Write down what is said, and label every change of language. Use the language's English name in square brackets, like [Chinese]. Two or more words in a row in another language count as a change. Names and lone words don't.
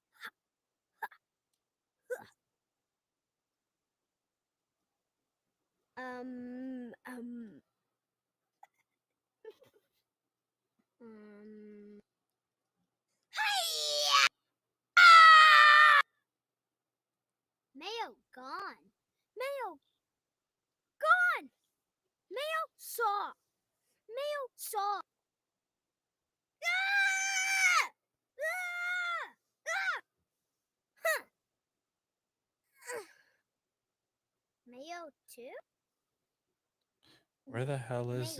[English] Um. Hi-ya! Mayo gone. Mayo gone. Mayo saw. Mayo saw. Ah! Ah! Ah! Huh. Mayo too? Where the hell is